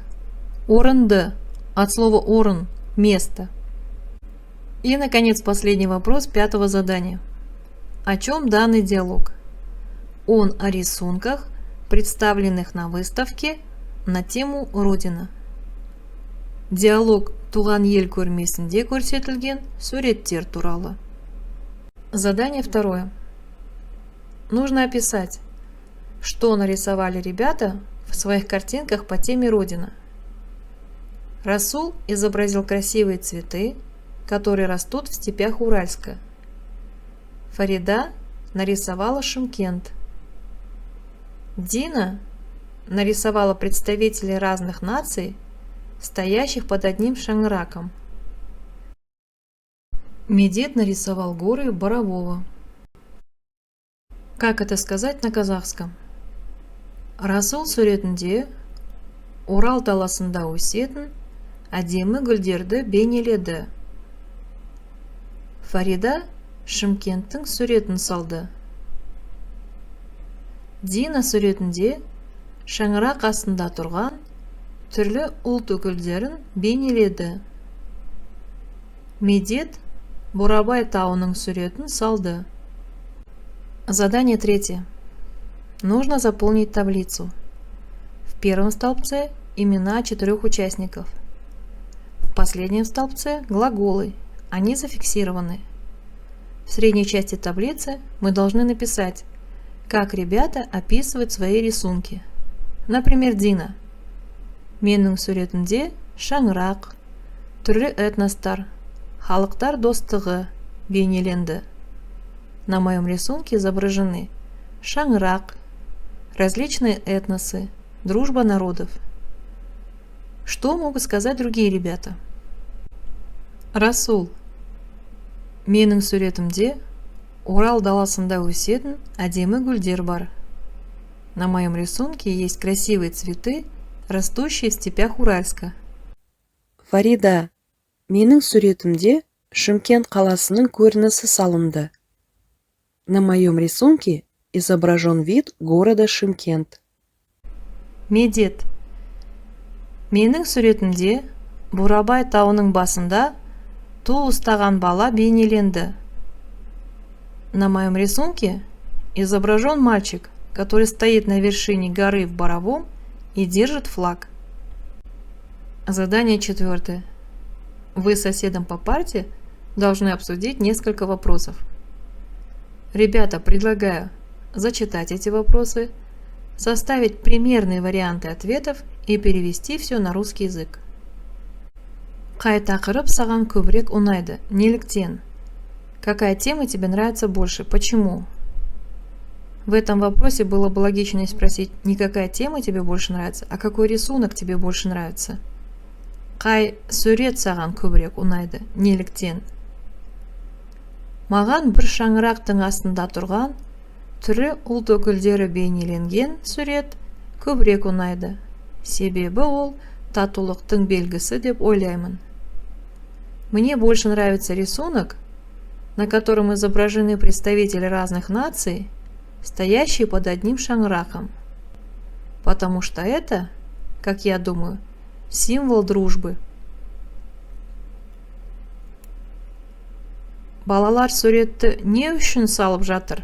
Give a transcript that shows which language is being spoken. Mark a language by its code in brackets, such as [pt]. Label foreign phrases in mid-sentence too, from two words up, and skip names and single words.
[ru] Орынды от слова орын – место. И, наконец, последний вопрос 5-го задания. О чем данный диалог? Он о рисунках, представленных на выставке на тему Родина. [kk] Диалог туған ел көрмесінде көрсетілген суреттер туралы. [ru] Задание 2. Нужно описать, что нарисовали ребята в своих картинках по теме Родина. Расул изобразил красивые цветы, которые растут в степях Уральска. Фарида нарисовала Шымкент. Дина нарисовала представителей разных наций, стоящих под одним шаңыраком. Медет нарисовал горы Борового. Как это сказать на казахском? [kk] Расул суретінде Урал даласында өсетін әдемі гүлдерді бейнеледі. Фарида Шымкенттің суретін салды. Дина суретінде шаңырақ астында тұрған түрлі ұлт өкілдерін бейнеледі. Медет Бурабай тауының суретін салды. [ru] Задание 3. Нужно заполнить таблицу. В первом столбце имена 4 участников. В последнем столбце глаголы. Они зафиксированы. В средней части таблицы мы должны написать, как ребята описывают свои рисунки. Например, Дина. [kk] Менің суретінде шаңырақ, түрлі этностар, халықтар достығы бейнеленді. [ru] На моем рисунке изображены шаңырақ, различные этносы, дружба народов. Что могут сказать другие ребята? Расул. [kk] Менің суретімде Урал даласында өсетін әдемі гүлдер бар. [ru] На моем рисунке есть красивые цветы, растущие в степях Уральска. Фарида. [kk] Менің суретімде Шымкент қаласының көрінісі салынды. [ru] На моем рисунке изображен вид города Шымкент. Медет. [kk] Менің суретімде Бурабай тауының басында ту ұстаған бала бейнеленді. [ru] На моем рисунке изображен мальчик, который стоит на вершине горы в Боровом и держит флаг. Задание 4. Вы с соседом по парте должны обсудить несколько вопросов. Ребята, предлагаю зачитать эти вопросы, составить примерные варианты ответов и перевести все на русский язык. [kk] Қай тақырып саған көбірек ұнайды? Неліктен? [ru] Какая тема тебе нравится больше? Почему? В этом вопросе было бы логичнее спросить не какая тема тебе больше нравится, а какой рисунок тебе больше нравится. [kk] Қай сурет саған көбірек ұнайды? Неліктен? Маған бір шаңырақтың астында тұрған түрлі ұлт өкілдері бейнеленген сурет көбірек ұнайды. Себебі ол татулықтың белгісі деп ойлаймын. [ru] Мне больше нравится рисунок, на котором изображены представители разных наций, стоящие под одним шаңыраком. Потому что это, как я думаю, символ дружбы. [kk] Балалар суретті не үшін салып жатыр?